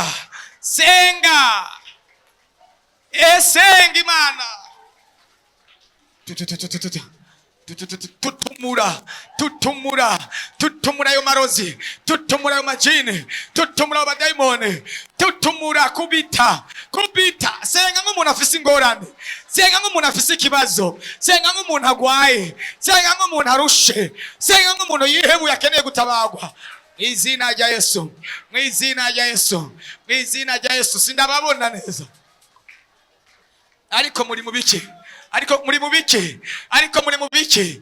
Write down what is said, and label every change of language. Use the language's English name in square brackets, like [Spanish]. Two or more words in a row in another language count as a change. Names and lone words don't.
[Rundi] Senga. Senga Imana. tutumura ayo marozi, tutumura ayo majini, tutumura ayo badayimoni, tutumura kubita. Senga nk'umuntu afise ingorane, senga nk'umuntu afise ikibazo, senga nk'umuntu agwaye, senga nk'umuntu arushe, senga nk'umuntu yihebuye akeneye gutabagwa. Mw'izina rya Yesu, mw'izina rya Yesu, mw'izina rya Yesu. Sindababona neza, ariko muri mu biki, ariko muri mu biki, ariko muri mu biki.